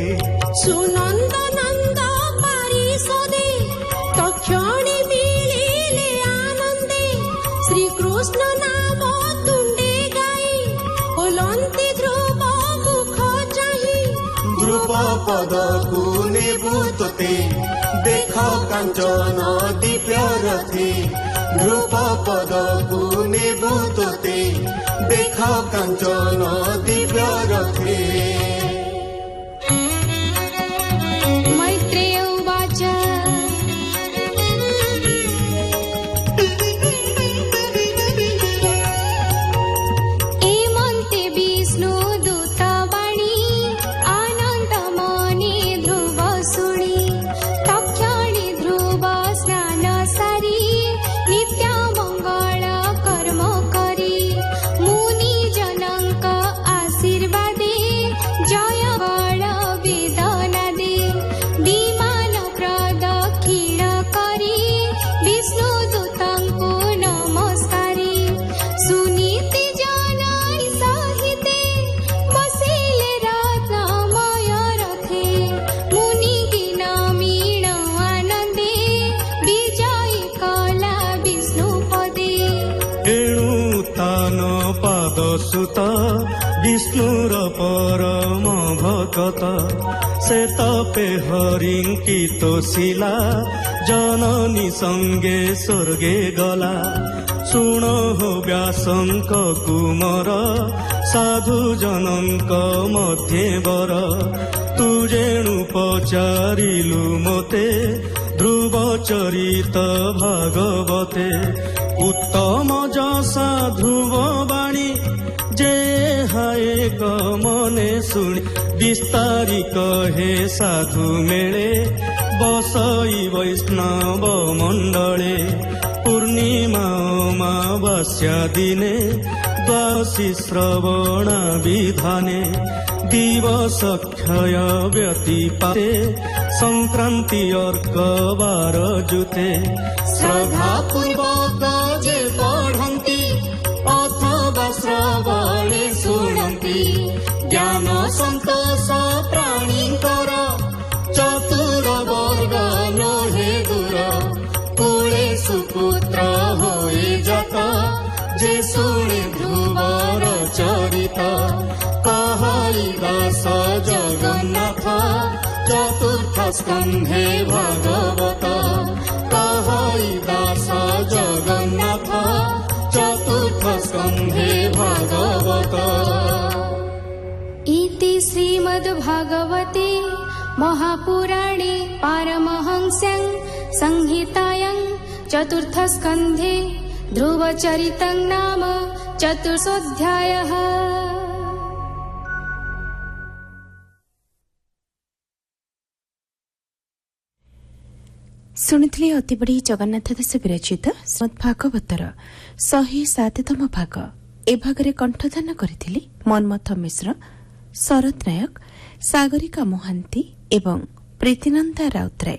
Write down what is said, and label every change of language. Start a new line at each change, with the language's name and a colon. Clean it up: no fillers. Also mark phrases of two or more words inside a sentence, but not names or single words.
Odia: ସୁନନ୍ଦ ନନ୍ଦ ପାରିଷଦେ, ତକ୍ଷଣେ ମିଳିଲେ ଆନନ୍ଦେ, ଶ୍ରୀକୃଷ୍ଣ ନାମ ତୁଣ୍ଡେ ଗାଇ, ଓଲନ୍ତି ଧ୍ରୁବ ମୁଖ ଚାହିଁ। ଧ୍ରୁବ ପଦକୁ ନେବୁ ତୋତେ, ଦେଖ କାଞ୍ଚନ ଦିବ୍ୟ ରଥେ, ଧ୍ରୁବ ପଦକୁ ନେବୁ ତୋତେ, ଦେଖ କାଞ୍ଚନ ଦିବ୍ୟ ରଥେ। ମୈତ୍ରେୟ ଉବାଚ ଏମନ୍ତେ ବିଷ୍ଣୁ ଦୂତବାଣୀ, ଆନନ୍ଦ ମନେ ଧ୍ରୁବ ଶୁଣି, ତକ୍ଷଣେ ଧ୍ରୁବ ସ୍ନାନ ସାରି, ନିତ୍ୟ ମଙ୍ଗଳ କର୍ମ କରି, ମୁନି ଜନକ ଆଶୀର୍ବାଦେ, ଜୟ ବଳ ବେଦନା ଦେ, ବିମାନ ପ୍ରଦକ୍ଷିଣ କରି, ବିଷ୍ଣୁ ଦୂତଙ୍କୁ ନମସ୍କାରି, ସୁନୀତି ଜନାଇ ସହିତେ, ବସିଲେ ରତ୍ନମୟ ରଥେ, ମୁନି ଗିନ ମୀଣ ଆନନ୍ଦେ, ବିଜୟ କଳା ବିଷ୍ଣୁ ପଦେ। ଏଣୁ ତାନ ପାଦ ସୁତ, ବିଷ୍ଣୁର ପରମ ଭକତ, ସେ ତପେ ହରିଙ୍କିତ ଶିଳା, ଜନନୀ ସଙ୍ଗେ ସ୍ୱର୍ଗେ ଗଲା, ଶୁଣ ହୋ ବ୍ୟାସଙ୍କ କୁମର, ସାଧୁ ଜନକ ମଧ୍ୟେ ବର, ତୁ ଯେଣୁ ପଚାରିଲୁ ମତେ, ଧ୍ରୁବ ଚରିତ ଭାଗବତେ, ଉତ୍ତମ ଯଶା ଧ୍ରୁବ ବାଣୀ, ଯେ ହାୟ ମନେ ଶୁଣି, ବିସ୍ତାରି କହେ ସାଧୁ ମେଳେ, ବସଇ ବୈଷ୍ଣବ ମଣ୍ଡଳେ, ପୂର୍ଣ୍ଣିମା ଅମାବାସ୍ୟା ଦିନେ, ଦ୍ୱାଦଶୀ ଶ୍ରବଣା ବିଧାନେ, ଦିବସ କ୍ଷୟ ବ୍ୟତିପାତେ, ସଂକ୍ରାନ୍ତି ଅର୍କ ବାର ଯୁତେ, ଶ୍ରଦ୍ଧା ପୂର୍ବକ ଯେ ପଢନ୍ତି, ଅଥବା ଶ୍ରବଣେ ଶୁଣନ୍ତି, ଜ୍ଞାନ ସନ୍ତୋଷ ପ୍ରାଣୀକର, ଚତୁର ବର୍ଗ ନହେ ଦୂର, କୁଳେ ସୁପୁତ୍ର ହୋଏ ଯତ, ଯେ ଶୁଣେ ଧ୍ରୁବର ଚରିତ, କହଇ ଦାସ ଜଗନ୍ନାଥ, ଚତୁର୍ଥ ସ୍କନ୍ଧେ ଭାଗବତ, କହଇ ଦାସ ଜଗନ୍ନାଥ, ଚତୁର୍ଥ ସ୍କନ୍ଧେ ଭାଗବତ।
Sanskrit: इति श्रीमद्भागवते महापुराणे पारमहंस्यां संहितायां चतुर्थस्कन्धे ध्रुवचरितं नाम चतुर्थोऽध्यायः।
Odia: ଶୁଣିଥିଲେ ଅତିବଡ଼ି ଜଗନ୍ନାଥ ଦାସ ବିରଚିତ ଶ୍ରୀମଦ୍ଭାଗବତର 107ତମ ଭାଗ। ଏ ଭାଗରେ କଣ୍ଠଦାନ କରିଥିଲେ ମନ୍ମଥ ମିଶ୍ର, ଶରତ ନାୟକ, ସାଗରିକା ମହାନ୍ତି ଏବଂ ପ୍ରୀତିନନ୍ଦା ରାଉତରାୟ।